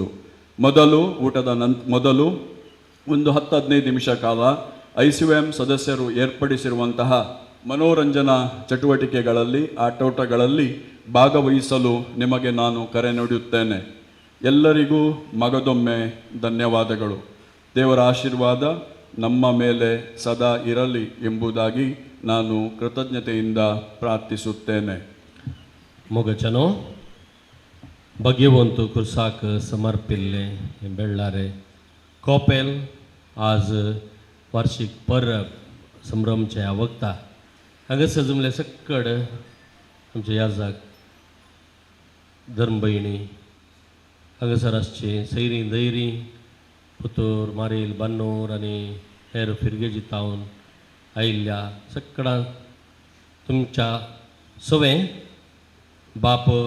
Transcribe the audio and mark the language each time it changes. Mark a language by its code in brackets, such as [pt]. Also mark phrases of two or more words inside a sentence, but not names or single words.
[kn] ಮೊದಲು ಒಂದು 10-15 ನಿಮಿಷ ಕಾಲ ICUM ಸದಸ್ಯರು ಏರ್ಪಡಿಸಿರುವಂತಹ ಮನೋರಂಜನಾ ಚಟುವಟಿಕೆಗಳಲ್ಲಿ ಆಟೋಟಗಳಲ್ಲಿ ಭಾಗವಹಿಸಲು ನಿಮಗೆ ನಾನು ಕರೆ ನೀಡುತ್ತೇನೆ. ಎಲ್ಲರಿಗೂ ಮಗದೊಮ್ಮೆ ಧನ್ಯವಾದಗಳು. ದೇವರ ಆಶೀರ್ವಾದ ನಮ್ಮ ಮೇಲೆ ಸದಾ ಇರಲಿ ಎಂಬುದಾಗಿ ನಾನು ಕೃತಜ್ಞತೆಯಿಂದ ಪ್ರಾರ್ಥಿಸುತ್ತೇನೆ. [kok] मोगचनो भगवंत कुर्साक समर्पिल्ले बेळ्ळारे कोपेल आज वार्षिक परब संभ्रमच्या ह्या वक्ता हांगा सजमले सक्कड आमच्या याजाक धर्म भयणी हांगासर आसचे सैरी दैरी पुतूर मारील बान्नूर आनी हेर फिरगेजी तावन आयिल्ल्या सक्कडा तुमच्या सवे बाप